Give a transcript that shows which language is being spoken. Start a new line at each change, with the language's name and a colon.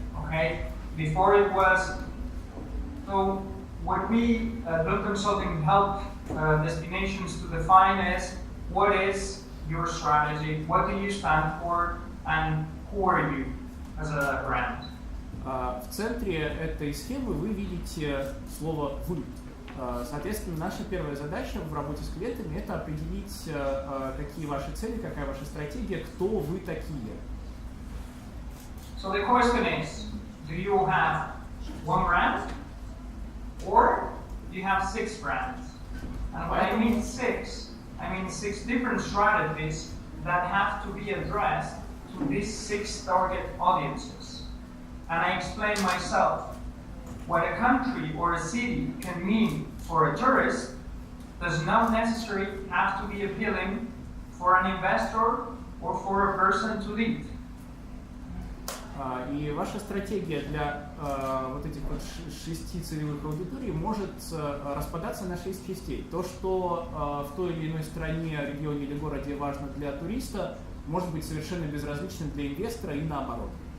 English: Okay, before it was so. What we Look Consulting help destinations to define is what is your strategy, what do you stand for, and who are you as a brand.
Russian: В центре этой схемы вы видите слово «вы». Соответственно, наша первая задача в работе с клиентами – это определить, какие ваши цели, какая ваша стратегия, кто вы такие.
English: So the question is, do you have one brand? Or you have 6 brands. And when I mean 6, I mean 6 different strategies that have to be addressed to these 6 target audiences. And I explain myself, what a country or a city can mean for a tourist does not necessarily have to be appealing for an investor or for a person to live.
Russian: И ваша стратегия для вот этих вот 6 целевых аудиторий может распадаться на 6 частей. То, что в той или иной стране, регионе или городе важно для туриста, может быть совершенно безразличным для инвестора и наоборот.